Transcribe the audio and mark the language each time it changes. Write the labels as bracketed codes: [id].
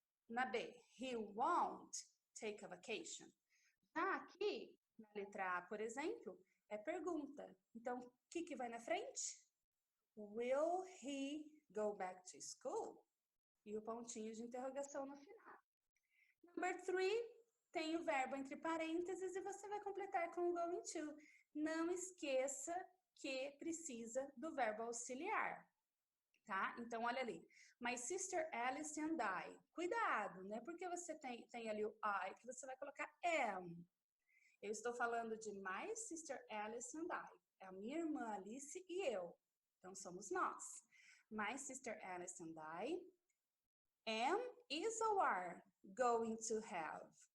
[pt] Na B, [en] he won't take a vacation. [pt] Já aqui, na letra A, por exemplo, é pergunta. Então, o que vai na frente? [en] Will he go back to school? [pt] E o pontinho de interrogação no final. Number 3, tem o verbo entre parênteses e você vai completar com o going to. Não esqueça que precisa do verbo auxiliar, tá? Então, olha ali. [en] My sister Alice and I. [pt] Cuidado, né? Porque você tem ali o I, que você vai colocar am. Eu estou falando de [en] my sister Alice and I. [pt] É a minha irmã Alice e eu. Então, somos nós. [en] My sister Alice and I am, is or are going to have.